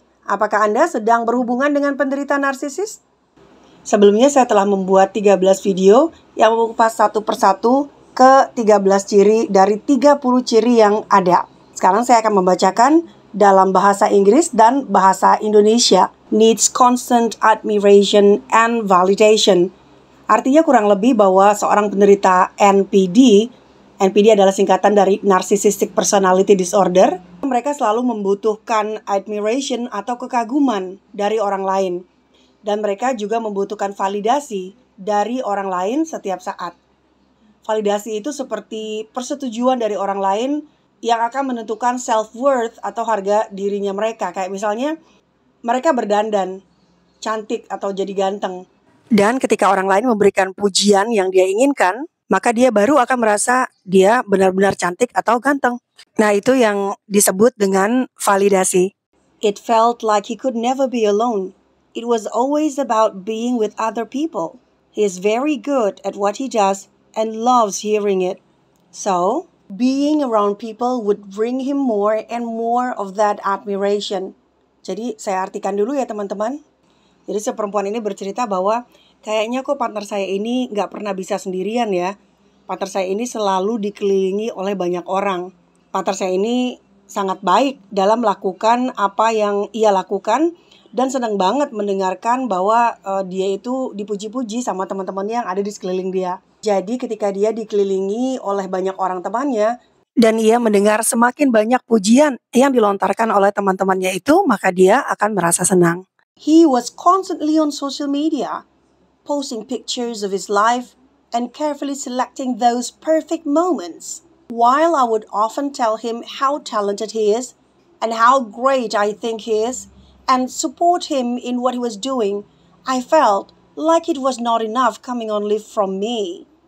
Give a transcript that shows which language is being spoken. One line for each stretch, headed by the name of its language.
Indonesian: Apakah Anda sedang berhubungan dengan penderita narsisis? Sebelumnya saya telah membuat 13 video yang mengupas satu persatu ke 13 ciri dari 30 ciri yang ada. Sekarang saya akan membacakan dalam bahasa Inggris dan bahasa Indonesia.
English: Needs constant admiration and validation.
Indonesian: Artinya kurang lebih bahwa seorang penderita NPD adalah singkatan dari Narcissistic Personality Disorder. Mereka selalu membutuhkan admiration atau kekaguman dari orang lain. Dan mereka juga membutuhkan validasi dari orang lain setiap saat. Validasi itu seperti persetujuan dari orang lain yang akan menentukan self-worth atau harga dirinya mereka. Kayak misalnya mereka berdandan, cantik atau jadi ganteng. Dan ketika orang lain memberikan pujian yang dia inginkan, maka dia baru akan merasa dia benar-benar cantik atau ganteng. Nah, itu yang disebut dengan validasi.
English: It felt like he could never be alone. It was always about being with other people. He is very good at what he does and loves hearing it. So, being around people would bring him more and more of that admiration.
Indonesian: Jadi, saya artikan dulu ya teman-teman. Jadi, si perempuan ini bercerita bahwa kayaknya kok partner saya ini gak pernah bisa sendirian ya. Partner saya ini selalu dikelilingi oleh banyak orang. Partner saya ini sangat baik dalam melakukan apa yang ia lakukan dan senang banget mendengarkan bahwa dia itu dipuji-puji sama teman-teman yang ada di sekeliling dia. Jadi ketika dia dikelilingi oleh banyak orang temannya dan ia mendengar semakin banyak pujian yang dilontarkan oleh teman-temannya itu, maka dia akan merasa senang.
English: He was constantly on social media, posting pictures of his life and carefully selecting those perfect moments. While I would often tell him how talented he is and how great I think he is and support him in what he was doing, I felt like it was not enough coming only from me.